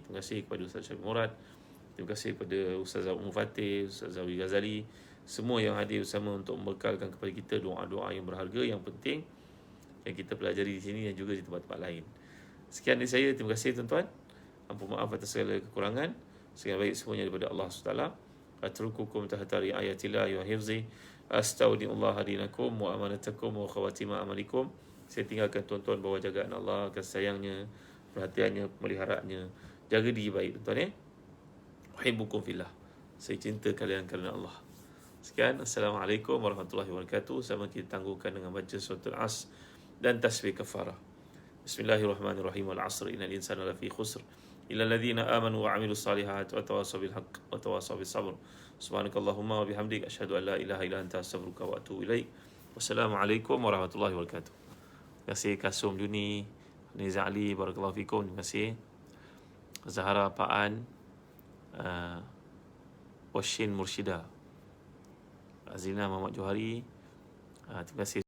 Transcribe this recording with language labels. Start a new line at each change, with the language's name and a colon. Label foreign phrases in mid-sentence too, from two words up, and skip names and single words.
Malay: Terima kasih kepada Ustaz Syarif Murad, terima kasih kepada Ustaz Ummu Fatih, Ustaz Zawi Ghazali, semua yang hadir bersama untuk membekalkan kepada kita doa-doa yang berharga, yang penting, yang kita pelajari di sini dan juga di tempat-tempat lain. Sekian dari saya, terima kasih tuan-tuan. Ampun maaf atas segala kekurangan. Segala baik semuanya daripada Allah SWT.
Arabic: أترككم تحت رعاية الله وحفظه. أستودع الله دينكم وأمانتكم وخواتيم أعمالكم.
Malay: Saya tinggalkan tuan-tuan bawah jagaan Allah, kasih sayangnya, perhatiannya, pemeliharaannya. Jaga diri baik tuan-tuan.
Arabic: أحبكم في الله.
Malay: Saya cinta kalian kerana Allah. Sekian.
Arabic: السلام عليكم ورحمة الله وبركاته.
Malay: Sama kita tangguhkan dengan baca suratul As dan tasbih kafarah.
Arabic: بسم الله الرحمن الرحيم. والعصر إن الإنسان لفي خسر إلا الذين آمنوا وعملوا الصالحات وتواصوا بالحق وتواصوا بالصبر. سبحانك اللهم وبحمدك أشهد أن لا إله إلا أنت أستغفرك وأتوب إليك. والسلام عليكم ورحمة الله وبركاته.
Malay: Terima kasih Kasum Juni, Niza Ali,
Arabic: بارك الله فيكم.
Malay: Terima kasih Zahara Paan, Washin Mursyida, Azina Muhammad Johari. Terima kasih.